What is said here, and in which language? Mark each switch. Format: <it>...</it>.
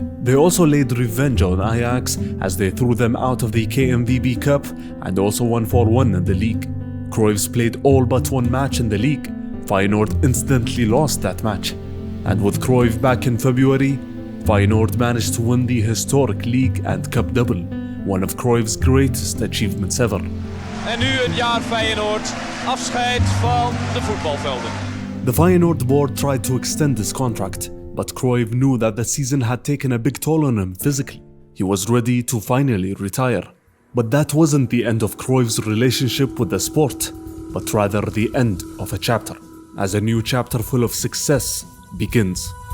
<en>They also laid revenge on Ajax as they threw them out of the KNVB Cup and also won 4-1 in the league. Cruijff's played all but one match in the league. Feyenoord instantly lost that match. And with Cruijff back in February, Feyenoord managed to win the historic league and cup double, one of Cruijff's greatest achievements ever.</en> <nl>En nu een jaar Feyenoord, afscheid van de voetbalvelden.</nl> <en>The Feyenoord board tried to extend his contract, but Cruijff knew that the season had taken a big toll on him physically. He was ready to finally retire. But that wasn't the end of Cruijff's relationship with the sport, but rather the end of a chapter, as a new chapter full of success begins.</en>